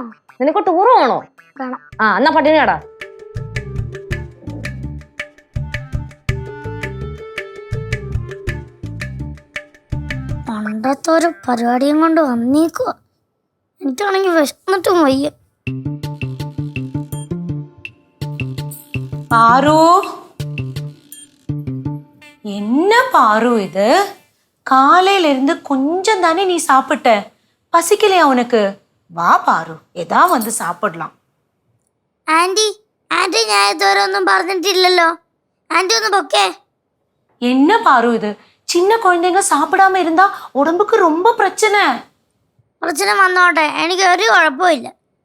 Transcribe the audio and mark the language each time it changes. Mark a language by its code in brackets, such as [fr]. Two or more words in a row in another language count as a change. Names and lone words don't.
[ml] നിനക്ക് ടൂർ വേണോ? ആ എന്നാ പട്ടിണി കടാ. പണ്ടത്തെ ഒരു പരിപാടിയും കൊണ്ട് വന്നേക്കുവാ. എനിക്കാണെങ്കിൽ വിശന്നിട്ടും വയ്യ. [ta] பாரு, என்ன பாரு இது? காலையில இருந்து கொஞ்சம் தானே நீ சாப்பிட்ட, பசிக்கலையா உனக்கு? வா பாரு, ஏதா வந்து சாப்பிடலாம். [ml] ആന്റി ഞാൻ ഇതുവരെ ഒന്നും പറഞ്ഞിട്ടില്ലല്ലോ. ആന്റി ഒന്ന് പൊക്കേ. [ta] என்ன பாரு இது? சின்ன குழந்தைங்க சாப்பிடாம இருந்தா உடம்புக்கு ரொம்ப பிரச்சனை. [ml] പ്രശ്നം വന്നോട്ടെ, എനിക്ക് ഒരു കുഴപ്പമില്ല.